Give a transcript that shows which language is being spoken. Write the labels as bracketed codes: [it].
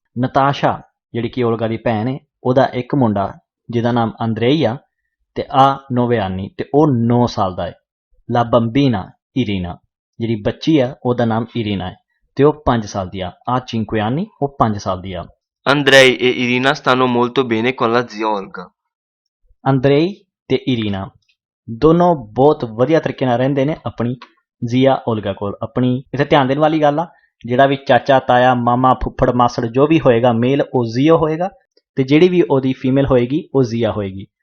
[pa] ਨਤਾਸ਼ਾ ਜਿਹੜੀ ਕਿ ਓਲਗਾ ਦੀ ਭੈਣ ਹੈ, ਉਹਦਾ ਇੱਕ ਮੁੰਡਾ ਜਿਹਦਾ ਨਾਮ ਅੰਦਰੇਈ ਆ ਤੇ ਆ [it] 9 anni [pa] ਤੇ ਉਹ 9 ਸਾਲ ਦਾ ਹੈ। [it] ਲਾ ਬੰਬੀਨਾ [pa] ਇਰੀਨਾ, ਜਿਹੜੀ ਬੱਚੀ ਆ ਉਹਦਾ ਨਾਮ ਇਰੀਨਾ ਹੈ ਤੇ ਉਹ 5 ਸਾਲ ਦੀ ਆ। ਆ [it] 5 anni, [pa] ਉਹ 5 ਸਾਲ ਦੀ ਆ। [it] Andrei e Irina stanno molto bene con la zia Olga. [pa] ਅੰਦਰੇਈ ਤੇ ਇਰੀਨਾ ਦੋਨੋਂ ਬਹੁਤ ਵਧੀਆ ਤਰੀਕੇ ਨਾਲ ਰਹਿੰਦੇ ਨੇ ਆਪਣੀ ਜ਼ੀਆ ਓਲਗਾ ਕੋਲ। ਆਪਣੀ ਇੱਥੇ ਧਿਆਨ ਦੇਣ ਵਾਲੀ ਗੱਲ ਆ, ਜਿਹੜਾ ਵੀ ਚਾਚਾ ਤਾਇਆ ਮਾਮਾ ਫੁੱਫੜ ਮਾਸੜ ਜੋ ਵੀ ਹੋਏਗਾ ਮੇਲ ਉਹ ਜ਼ੀਓ ਹੋਏਗਾ ਤੇ ਜਿਹੜੀ ਵੀ ਉਹਦੀ ਫੀਮੇਲ ਹੋਏਗੀ ਉਹ ਜ਼ੀਆ ਹੋਏਗੀ।